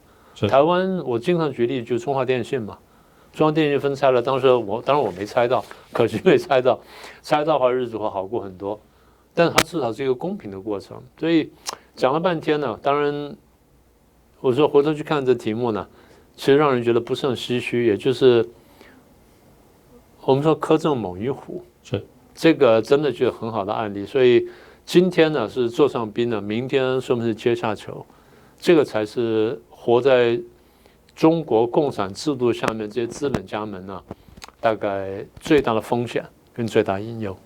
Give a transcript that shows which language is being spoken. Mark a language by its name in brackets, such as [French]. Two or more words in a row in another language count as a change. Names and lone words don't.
[Chinese] 台灣我經常舉例，就是中華電信嘛，中華電信分拆了，當然我沒猜到，可惜沒猜到，猜到的話日子會好過很多。但是它至少是一個公平的過程。所以講了半天呢，當然我說回頭去看這題目呢，其實讓人覺得不是很唏噓，也就是我們說苛政猛於虎，是這個真的就是很好的案例。所以。今天呢是座上賓呢，明天說不定是階下囚，這個才是活在中國共產制度下面這些資本家們呢，大概最大的風險跟最大隱憂。